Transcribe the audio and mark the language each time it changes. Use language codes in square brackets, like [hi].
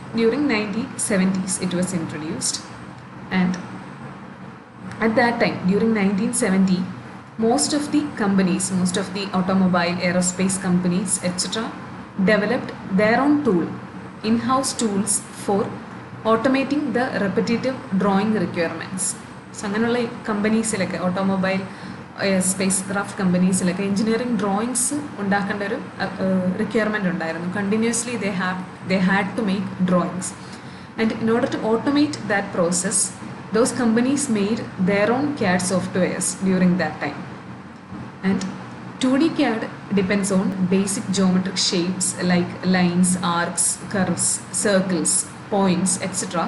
[en] During 1970s it was introduced, and at that time, during 1970, most of the companies, most of the automobile, aerospace companies, etc. developed their own tool, in-house tools for automating the repetitive drawing requirements. [ml] So അങ്ങനെയുള്ള കമ്പനീസിലൊക്കെ, automobile, space craft കമ്പനീസിലൊക്കെ engineering drawings ഉണ്ടാക്കേണ്ട ഒരു requirement ഉണ്ടായിരുന്നു. [en] Continuously they had to make drawings, and in order to automate that process, those companies made their own CAD softwares during that time. And 2D CAD depends on basic geometric shapes like lines, arcs, curves, circles, points, etc.